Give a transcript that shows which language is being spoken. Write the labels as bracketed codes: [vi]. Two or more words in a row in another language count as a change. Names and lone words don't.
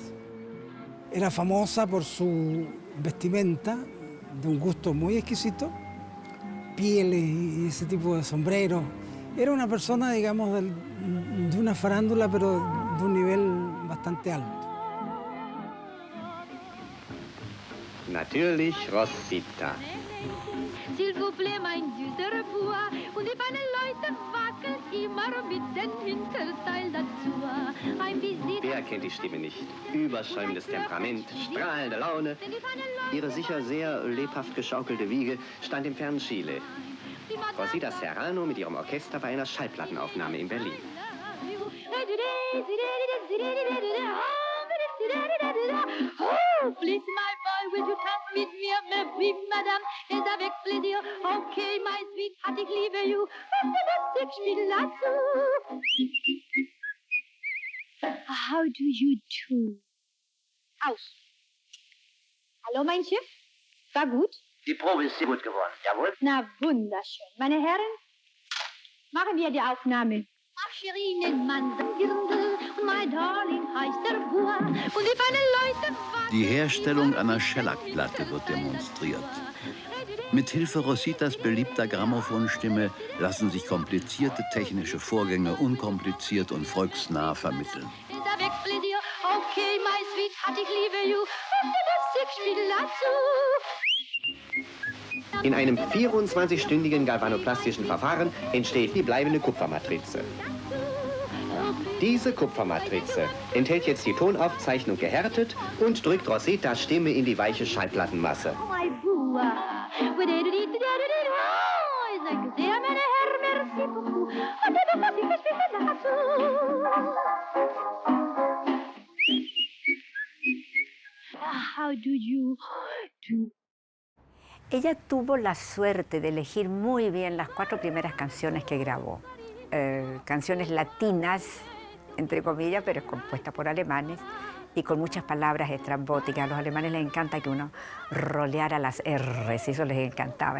[es] Era famosa por su vestimenta, de un gusto muy exquisito, pieles y ese tipo de sombreros. Era una persona, digamos, de una farándula, pero de un nivel bastante alto. [de] Natürlich Rosita. [fr] S'il vous plaît, [de] mein süßer Bub, und die feinen Leute wackeln immer mit dem Hinterteil dazu. Ein Visit. Wer kennt die Stimme nicht? Überschäumendes Temperament, strahlende Laune. Ihre sicher sehr lebhaft geschaukelte Wiege stand im fernen Chile. Rosita Serrano mit ihrem Orchester bei einer Schallplattenaufnahme in Berlin. [en] Oh, please, my boy, will you come with me? [fr] Mais oui, madame, et avec plaisir. [en] Okay, my sweetheart, [de] ich liebe you. Und das Musikspiel dazu. [en] How do you do? [de] Aus. Hallo, mein Schiff? War gut? Die Probe ist sehr gut geworden, jawohl. Na, wunderschön. Meine Herren, machen wir die Aufnahme. Ach, Shirin, den Mann, Dirndl, und [en] my darling [de] heißt der Bua. Und die feinen Leute... Die Herstellung einer Schellackplatte wird demonstriert. Mit Hilfe Rositas beliebter Grammophonstimme lassen sich komplizierte technische Vorgänge unkompliziert und volksnah vermitteln. [fr] Avec plaisir, [en] okay, my sweetheart, [de] ich liebe you. Und das Musikspiel dazu. In einem 24-stündigen galvanoplastischen Verfahren entsteht die bleibende Kupfermatrize. Diese Kupfermatrize enthält jetzt die Tonaufzeichnung gehärtet und drückt Rositas Stimme in die weiche Schallplattenmasse. My Bua. Ich danke sehr, meine Herren, [fr] merci beaucoup. [de] Und das Musikspiel dazu. [en] How do you do? [es] Ella tuvo la suerte de elegir muy bien las 4 primeras canciones que grabó. Canciones latinas, entre comillas, pero es compuesta por alemanes y con muchas palabras estrambóticas. A los alemanes les encanta que uno roleara las R's, y eso les encantaba.